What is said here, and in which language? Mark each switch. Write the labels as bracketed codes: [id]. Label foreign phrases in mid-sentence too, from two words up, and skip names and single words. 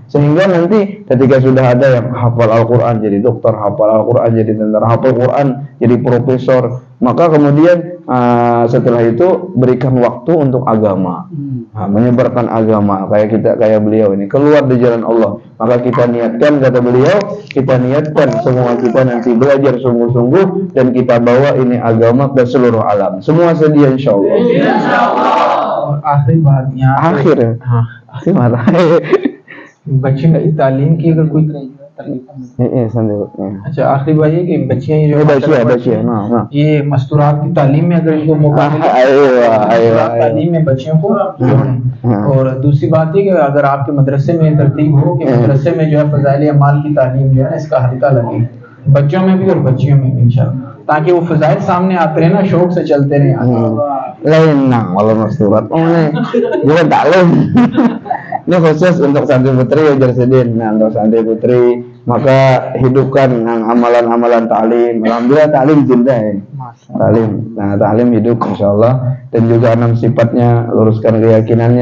[id] Sehingga nanti ketika sudah ada yang hafal Al-Quran jadi dokter, hafal Al-Quran jadi tentara, hafal Quran jadi profesor, maka kemudian setelah itu berikan waktu untuk agama, menyebarkan agama kayak beliau ini keluar di jalan Allah. Maka kita niatkan, kata beliau, kita niatkan semua kita nanti belajar sungguh-sungguh dan kita bawa ini agama ke seluruh alam. Semua sedia insyaallah. [hi] और आखिरी बात यहाँ आखिर बात बच्चे की तालीम की अगर कोई अच्छा आखिरी बात ये कि बच्चियां ये मस्तूरात की तालीम में अगर इनको मौका मिले तालीम में बच्चियों को जोड़ें। और दूसरी बात ये कि अगर आपके मदरसे में तरतीब हो कि मदरसे में जो है फजाइल अमाल की तालीम जो है इसका हल्का लगे, बच्चों में भी और बच्चियों में भी इंशाल्लाह, ताकि वो फजाइल सामने आते रहे ना, शौक से चलते रहे। [id] Walau masturat juga taklim. Ini khusus untuk santri putri ya Jarsidin. Nah, untuk santri putri maka hidupkan amalan-amalan taklim. Alhamdulillah taklim cinta ya. Taklim. Nah, taklim hidup insyaallah, dan juga 6 sifatnya, luruskan keyakinannya.